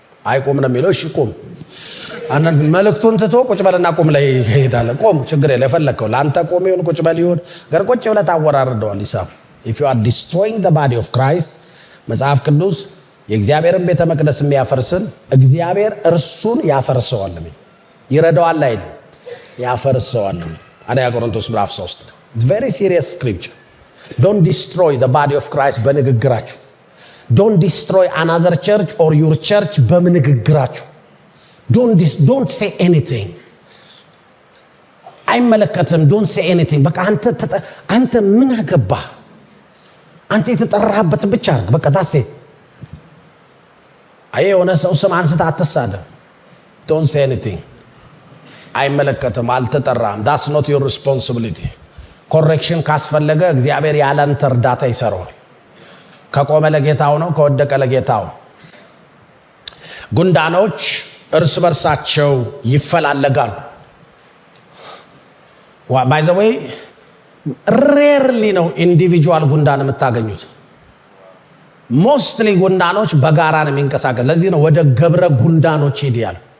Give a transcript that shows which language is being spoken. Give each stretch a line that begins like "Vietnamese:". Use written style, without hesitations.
Amharic: አይቆም ነው የሚለው። እሺ ቁም። አንተ መልእክቱን ትቶ ቁጭ በልና ቁም ላይ ይሄዳል። ቁም ችግር የለ የፈለከው ለአንተ ቁም ይሁን ቁጭ በል ይሁን ገር ቁጭ ብለህ ታወራርደዋል ሂሳብ።
English: if you are destroying the body of Christ
Amharic: መጽሐፍ ቅዱስ የእግዚአብሔርን ቤተ መቅደስ የሚያፈርስን እግዚአብሔር እርሱን ያፈርሰዋል ይረዳዋል ላይ ያፈርሰዋል። አንደኛ ቆሮንቶስ ምዕራፍ 3
English: it's very serious scripture. don't destroy the body of Christ በንግግራችሁ። don't destroy another church or your church በንግግራችሁ። don't say anything አይመለከትም። don't say anything
Amharic: በቃ አንተ ምን አገባ አንተ የተጠራህበት ብቻ አድርግ በቃ ታሴ የሆነ ሰው ስም አንስታ አትሳደብ።
English: don't say anything
Amharic: አይመለከትም አልተጠራህም።
English: that's not your responsibility.
Amharic: correction ካስፈለገ እግዚአብሔር ያላንተ እርዳታ ይሰራዋል። ከቆመ ለጌታው ነው ከወደቀ ለጌታው። ጉንዳኖች እርስ በርሳቸው ይፈላለጋሉ።
English: by the way
Amharic: rarely ነው ኢንዲቪጁዋል ጉንዳን የምታገኙት። ሞስትሊ ጉንዳኖች በጋራ ነው የሚንቀሳቀሱ። ለዚህ ነው ወደ ገብረ ጉንዳኖች ሄዲያል።